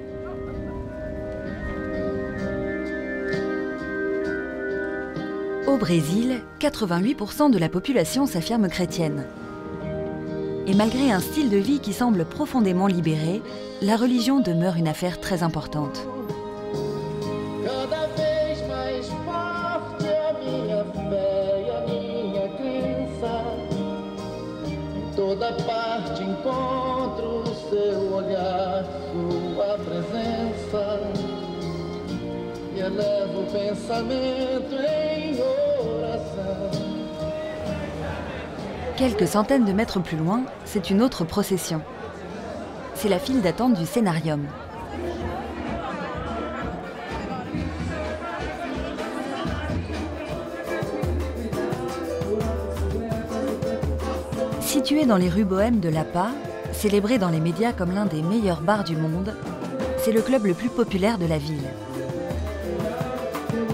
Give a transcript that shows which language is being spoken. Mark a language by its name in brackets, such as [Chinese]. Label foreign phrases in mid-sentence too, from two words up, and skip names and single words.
[French] Au Brésil, 88% de la population s'affirme chrétienne. Et malgré un style de vie qui semble profondément libéré, la religion demeure une affaire très importante. [Portuguese] Toda parte encontro seu olhar, sua presença, e elevo o pensamento em oração. [French] Quelques centaines de mètres plus loin, c'est une autre procession. C'est la file d'attente du Cénarium. Situé dans les rues bohèmes de Lapa, célébré dans les médias comme l'un des meilleurs bars du monde, c'est le club le plus populaire de la ville.